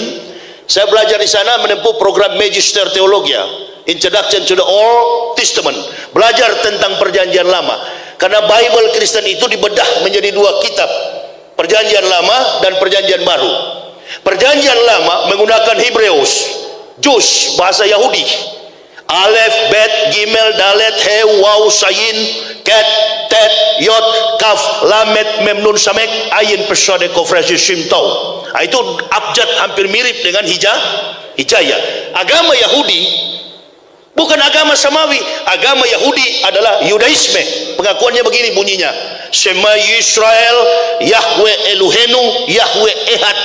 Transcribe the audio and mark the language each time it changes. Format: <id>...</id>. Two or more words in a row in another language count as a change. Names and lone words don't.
<id>Saya belajar di sana menempuh program Magister Theologia, Introduction to the Old Testament. Belajar tentang perjanjian lama. Karena Bible Kristen itu dibedah menjadi 2 kitab, Perjanjian Lama dan Perjanjian Baru. Perjanjian Lama menggunakan Hebreus, Jus, bahasa Yahudi.</id> <he>אלף, בית, גימל, דלת, הא, וו, זין, חית, טית, יוד, כף, למד, מם, נון, סמך, עין, פא צדי, קוף ריש, שין, Tau.</he> <id>Itu abjad hampir mirip dengan Hijaya. Agama Yahudi bukan agama samawi. Agama Yahudi adalah Yudaisme. Pengakuannya begini bunyinya:</id> <he>שמע ישראל, יהוה אלוהינו, יהוה אחד.</he>